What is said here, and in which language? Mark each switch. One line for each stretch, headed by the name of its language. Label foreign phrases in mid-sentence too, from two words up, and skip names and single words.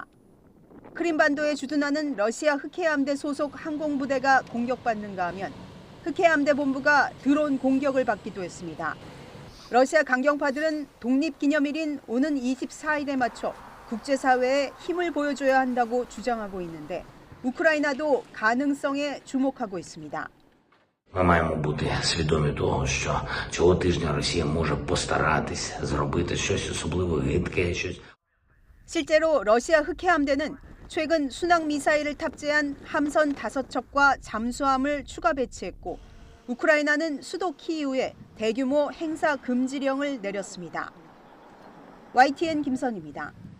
Korean: 크림반도에 주둔하는 러시아 흑해함대 소속 항공부대가 공격받는가 하면 흑해함대 본부가 드론 공격을 받기도 했습니다. 러시아 강경파들은 독립기념일인 오는 24일에 맞춰 국제사회에 힘을 보여줘야 한다고 주장하고 있는데 우크라이나도 가능성에 주목하고 있습니다.
Ukrainian: Ми маємо бути свідомі того, що цього тижня Росія може постаратись зробити щось особливо гидке, щось.
Korean: 실제로 러시아 흑해함대는 최근 순항 미사일을 탑재한 함선 5척과 잠수함을 추가 배치했고 우크라이나는 수도 키이우에 대규모 행사 금지령을 내렸습니다. YTN 김선입니다.